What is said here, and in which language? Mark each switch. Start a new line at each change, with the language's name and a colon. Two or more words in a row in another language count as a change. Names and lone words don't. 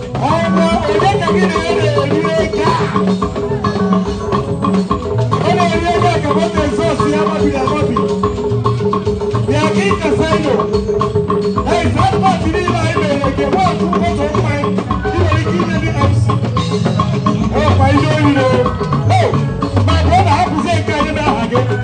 Igbo: Ọnwa onye ka gị na ya na-eri ego a? Ọ na-eri ego a ka moto exhaust ya mabiri amabi. Ya ka ị kasa ịnọ. Hey,
English: that part
Igbo: niile anyị mere nke nwa otu moto ụmụ anyị, ị nwere ike inye ndị M C. Ọ kwa ihe oriri o.
English: Oh, my brother,
Igbo: hapụzie nke anyị na aha gị.